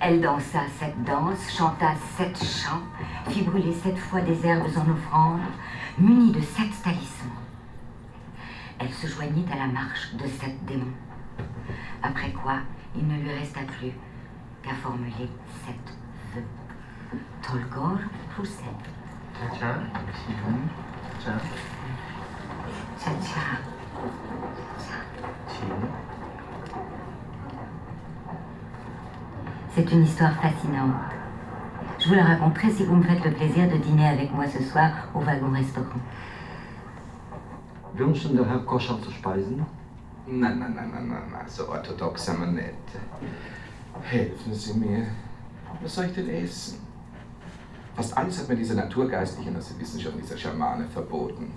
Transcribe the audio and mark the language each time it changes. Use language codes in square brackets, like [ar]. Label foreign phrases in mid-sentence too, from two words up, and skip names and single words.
[fr] Elle dansa 7 danses, chanta 7 chants, fit brûler 7 fois des herbes en offrande, munie de 7 talismans. Elle se joignit à la marche de 7 démons. Après quoi, il ne lui resta plus qu'à formuler 7 vœux. Tolgor Hussein. [de] Tja, tja. Tcha tcha. [fr] C'est une histoire fascinante. Je vous la raconterai si vous me faites le plaisir de dîner avec moi ce soir au wagon-restaurant. [de] Wünschen der Herr Koscher zu speisen? Na, so orthodox sind wir nicht. Helfen Sie mir. Was soll ich denn essen? Fast alles hat mir dieser Naturgeistliche, das Sie wissen schon, dieser Schamane verboten.